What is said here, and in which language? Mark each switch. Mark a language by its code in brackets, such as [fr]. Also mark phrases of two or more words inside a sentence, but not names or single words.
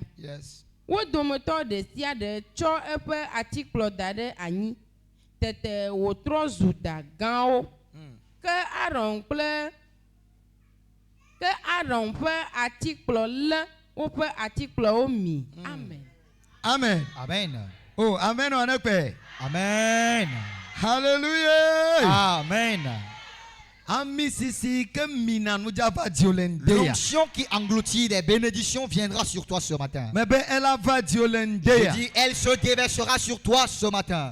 [ee] Yes. Wo dometɔ ɖe sia ɖe tsɔ eƒe atikplɔ da ɖe anyi. Tete wòtrɔ zu da gãwo. Ke Aron ƒe atikplɔ lé woƒe atikplɔwo mi. Amen. Amen. Amen. [fr] Oh, amen on a paix. Amen. Hallelujah. Amen. L'onction qui engloutit des bénédictions viendra sur toi ce matin. Je dis, elle se déversera sur toi ce matin.